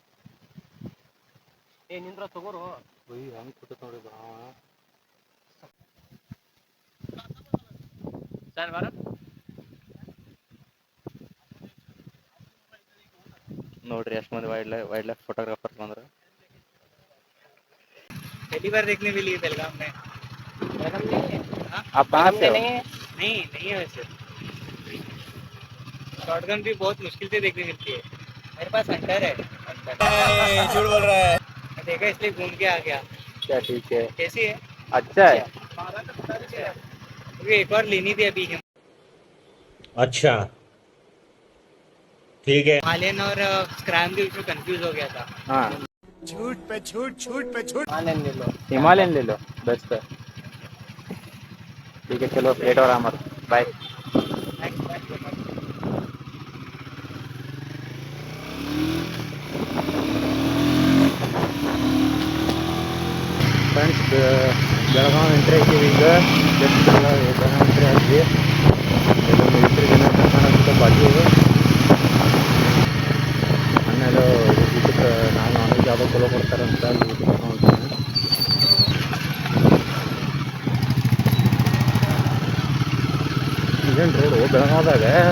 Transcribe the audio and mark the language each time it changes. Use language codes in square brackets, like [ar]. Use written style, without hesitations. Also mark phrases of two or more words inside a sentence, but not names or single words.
[kn] ಏ ನಿಂದ್ರ ತಗೋರು. ಹೆಂಗ್ ಕೂತ ನೋಡ್ರಿ ಸರ್ ಬಾರ ನೋಡ್ರಿ ಎಷ್ಟು ಮಂದಿ [en] wildlife photographers [kn] ಬಂದ್ರು. [hi] पहली बार देखने मिली है बेलगाम में। आप कहाँ से हो? नहीं है वैसे। शॉटगन भी बहुत मुश्किल से देखने मिलती है। मेरे पास हंटर है। झूठ बोल रहा है। मैं देखा इसलिए घूम के आ गया। क्या ठीक है, कैसी है? अच्छा है। मुझे एक और लेनी थी अभी। अच्छा ठीक है। हिमालयन और स्क्रैम के बीच में कंफ्यूज हो गया था। हाँ झूठ पे झूठ, झूठ पे झूठ। हिमालयन ले लो। हिमालयन ले लो, बेस्ट है। ठीक है चलो, लेट हो रहा हमारा, बाय। [kn] ಫ್ರೆಂಡ್ಸ್ ಬೆಳಗಾವಿ ಎಂಟ್ರಿ ಹಾಕಿವಿ. ಈಗ ಜಸ್ಟ್ ಬೆಳಗಾವಿ ಎಂಟ್ರಿ ಹಾಕಿ ಮಿಲಿಟ್ರಿ ಜನ ಕರ್ಕೊಂಡು ಬಾಜು ಆಮೇಲೆ ಊಟಕ್ಕೆ ನಾನು [en] non veg [kn] ಯಾವುದೋ ಚಲೋ ಕೊಡ್ತಾರಂತ ಅಲ್ಲಿ ಊಟ ಕರ್ಕೊಂಡು ಇದೇನು ರೋಡು ಬೆಳಗಾವ್ದಾಗ.